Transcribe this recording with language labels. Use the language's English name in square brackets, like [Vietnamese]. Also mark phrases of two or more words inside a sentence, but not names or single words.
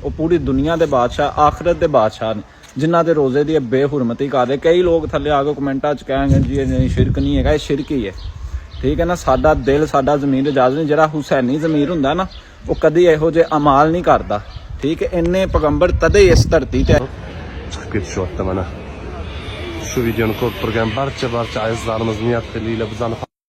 [Punjabi] وہ پوری دنیا دے بادشاہ آخرت دے بادشاہ نے جنہاں دے روزے دی بےحرمتی کر رہے. کئی لوگ تھلے آکے کمینٹاں چ کہیں گے جی نہیں شرک نہیں ہے، شرک ہی ہے. ٹھیک ہے نا، ساڈا دل ساڈا ضمیر اجازت نہیں۔ جہڑا حسینی ضمیر ہندا نا وہ کدی ایہو جے اعمال نہیں کردا. ٹھیک ہے، انے پیغمبر تدے اس دھرتی تے [Uzbek] Chiqib ketishyapti mana. Shu videoni ko'rib turgan barcha azizlarimiz niyat qilinglar bizani